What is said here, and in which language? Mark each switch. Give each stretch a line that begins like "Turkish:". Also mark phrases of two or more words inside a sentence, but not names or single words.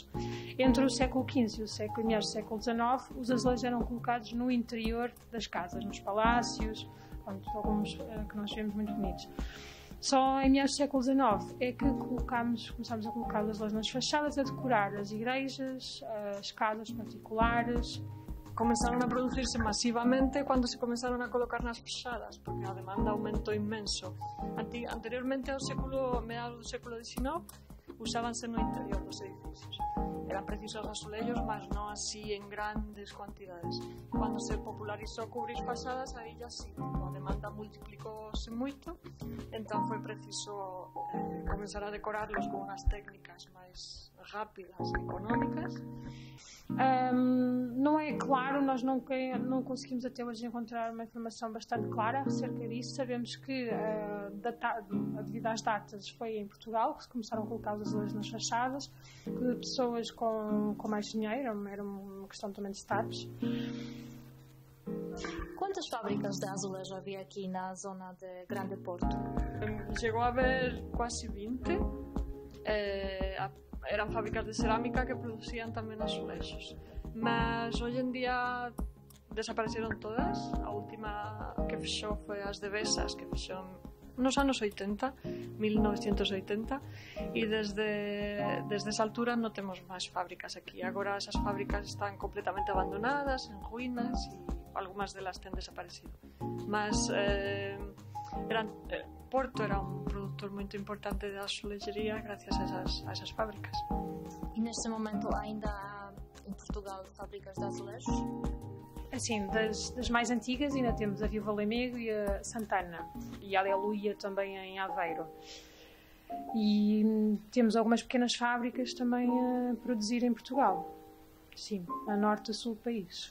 Portuguese: Entre o século XV e meados do século XIX, os azulejos eram colocados no interior das casas, nos palácios, alguns que nós vemos muito bonitos. Só em meados do século XIX é que começámos a colocar os azulejos nas fachadas, a decorar as igrejas, as casas particulares.
Galician: Começaron a producirse masivamente cando se começaron a colocar nas fachadas, porque a demanda aumentou inmenso. Anteriormente, meados do século XIX, usábanse no interior dos edificios. Eran precisos azulejos, mas non así en grandes cuantidades. Cando se popularizou cubrir fachadas, aí
Spanish: ya sí,
Galician: a demanda multiplicóse moito, entón foi preciso comenzar a decorarlos con unhas técnicas máis rápidas e económicas.
Portuguese: Não é claro, nós não conseguimos até hoje encontrar uma informação bastante clara acerca disso. Sabemos que devido às datas foi em Portugal que se começaram a colocar os azulejos nas fachadas, que pessoas com mais dinheiro, era uma questão também de status. Quantas fábricas de azulejo havia aqui na zona de Grande Porto?
Galician: Chegou a haber quase 20. Eran fábricas de cerámica que producían tamén azulejos, mas hoxe en día desapareceron todas. A última que fixou foi as de Besas, que fixou nos anos 80, 1980, e desde esa altura non temos máis fábricas aquí. Agora esas fábricas están completamente abandonadas, en ruínas, e algunhas delas ten desaparecido. Mas Porto era un productor moito importante de azulejería gracias a esas fábricas.
Portuguese: E neste momento ainda há em Portugal fábricas de azulejos? Assim, das mais antigas ainda temos a Viva Lamego e a Santana, e a Aleluia também em Aveiro. E temos algumas pequenas fábricas também a produzir em Portugal, sim, a norte e sul do país.